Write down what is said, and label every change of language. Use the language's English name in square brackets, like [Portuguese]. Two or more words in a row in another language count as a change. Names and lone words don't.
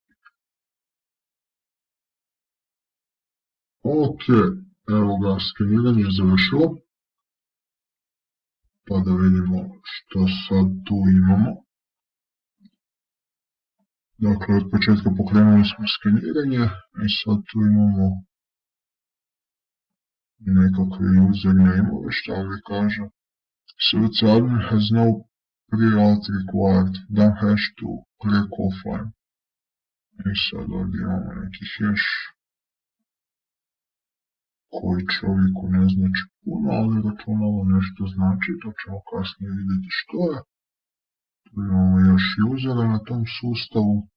[Croatian] Ok, evo ga, skeniranje je završilo, pa da vidimo što sad tu imamo. Dakle, od početka pokrenuli smo skeniranje i sad tu imamo nekakve username-ove, šta ovdje kaže. [English] Such admin has no pre-auth required, don't hash to clear offline. [Croatian] I sad ovdje imamo neki hash koji čovjeku ne znači puno, ali računalo nešto znači, to ćemo kasnije vidjeti što je. Tu imamo još usera na tom sustavu.